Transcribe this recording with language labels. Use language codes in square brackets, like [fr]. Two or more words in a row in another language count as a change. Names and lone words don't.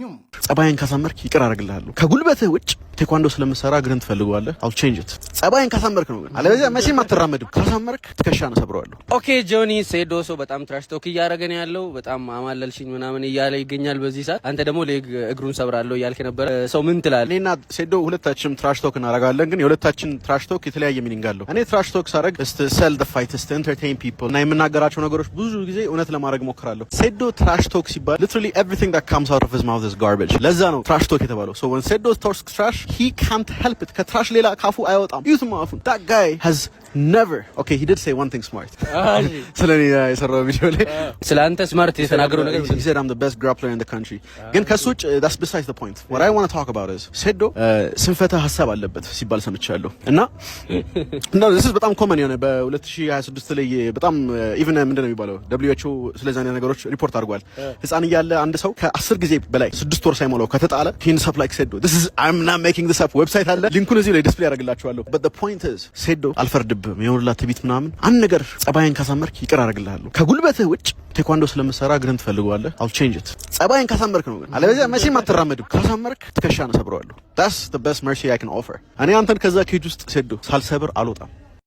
[am] ጸባይን ካሳመርክ ይቅር አደርግልሃለሁ። ከጉልበትህ ውጭ ቴኳንዶ ስለምሰራ እግርን ትፈልገዋለህ። [en] I'll change it። [am] ጸባይን ካሳመርክ ነው። አለበለዚያ መቼም አትራመድም። ካሳመርክ ትከሻን ሰብረዋለሁ። ኦኬ ጆኒ ሴዶ ሰው በጣም [en] trash talk [am] እያደረገ ነው ያለው። በጣም አማለልሽኝ ምናምን እያለ ይገኛል በዚህ ሰዓት። አንተ ደግሞ እግሩን ሰብራለሁ እያልክ ነበር። ሰው ምን ትላለህ? እኔና ሴዶ ሁለታችንም [en] trash talk [am] እናደርጋለን፣ ግን የሁለታችን [en] trash talk [am] የተለያየ ሚኒንግ አለው። እኔ [en] trash talk [am] ሳደርግ [en] to sell the fight, to entertain people [am] እና የምናገራቸው ነገሮች ብዙ ጊዜ እውነት ለማድረግ ሞክራለሁ። ሴዶ [en] trash talk [am] ሲባል [en] literally everything that comes out of his mouth is garbage። [am] ለዛ ነው [en] trash talk [am] የተባለው። [en] so when Sedo talks trash he can't help it። [am] ከትራሽ ሌላ ካፉ አይወጣም። ዩቱም አፉን [en] that guy has never okay he did say one thing smart [am] ስለኔ የሰራው ቪዲዮ ላይ ስላንተ ስማርት የተናገረው ነገር [en] he said I'm the best grappler in the country። [am] ግን ከሱ ውጭ [en] that's besides the point. what I want to talk about is Sedo [am] ስንፈተ ሐሳብ አለበት ሲባል ሰምቻለሁ እና [en] this is [am] በጣም ኮመን የሆነ በ2026 ላይ በጣም ኢቭን ምንድነው የሚባለው WHO ስለዚህ አይነት ነገሮች ሪፖርት አድርጓል። ህፃን እያለ አንድ ሰው ከ10 ጊዜ በላይ 6 ወር ሳይሞላው ከተጣለ ሂንስ አፕ ላይክ Sedo [en] this is I'm not making this up [am] ዌብሳይት አለ ሊንኩን እዚህ ላይ ዲስፕሌይ አደርግላችኋለሁ። [en] but the point is [am] Sedo አልፈርድብህም። የወርላ ትቢት ምናምን አንድ ነገር ጸባይን ካሳመርክ ይቅር አደርግልሃለሁ። ከጉልበትህ ውጭ ቴኳንዶ ስለምሰራ እግርን ትፈልገዋለህ። [en] I'll change it። [am] ጸባይን ካሳመርክ ነው። አለበለዚያ መቼም አትራመድም። ካሳመርክ ትከሻን ሰብረዋለሁ። [en] that's the best mercy I can offer። [am] እኔ አንተን ከዛ ኬጅ ውስጥ Sedo ሳልሰብር አልወጣም።